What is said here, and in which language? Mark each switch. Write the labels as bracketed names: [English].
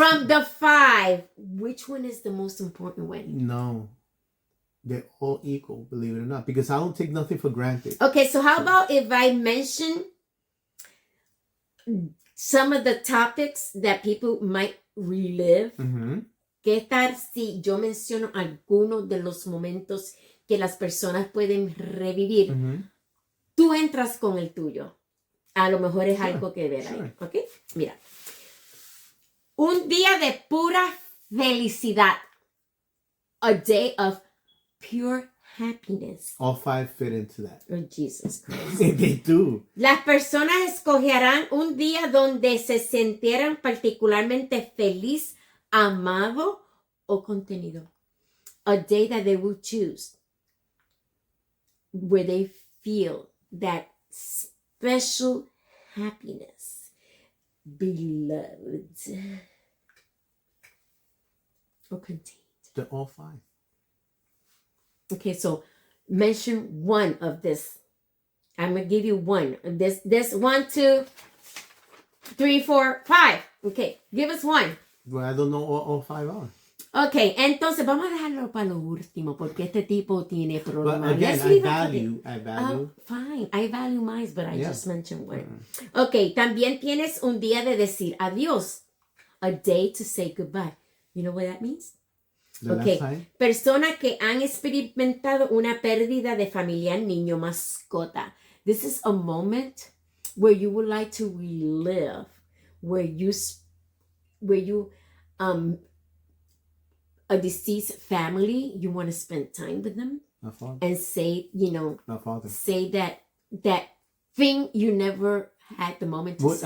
[English] From the 5, which one is the most important one? No. They're all equal, believe it or not. Because I don't take nothing for granted. Okay, so how about if I mention some of the topics that people might relive? [Spanish] ¿Qué tal si yo menciono algunos de los momentos que las personas pueden revivir? Tú entras con el tuyo. A lo mejor es algo que ver ahí. ¿Ok? Mira. Un día de pura felicidad. [English] a day of pure happiness. All 5 fit into that. Oh, Jesus Christ. They do. [Spanish] Las personas escogerán un día donde se sintieran particularmente feliz, amado o contenido. [English] A day that they will choose where they feel that special happiness. Beloved. Or contained. They're all 5. Okay, so mention one of this. I'm gonna give you one. This 1, 2, 3, 4, 5. Okay, give us one. Well, I don't know what all 5 are. [Spanish] Okay, entonces vamos a dejarlo para lo último porque este tipo tiene problemas. [English] But again, I value. Oh, fine, I value mine, but I just mentioned one. [Spanish] Okay, también tienes un día de decir adiós. [English] A day to say goodbye. You know what that means? Okay. [Spanish] Personas que han experimentado una pérdida de familiar, niño, mascota. [English] This is a moment where you would like to relive, where you a deceased family, you want to spend time with them and say, say that thing you never had the moment to say.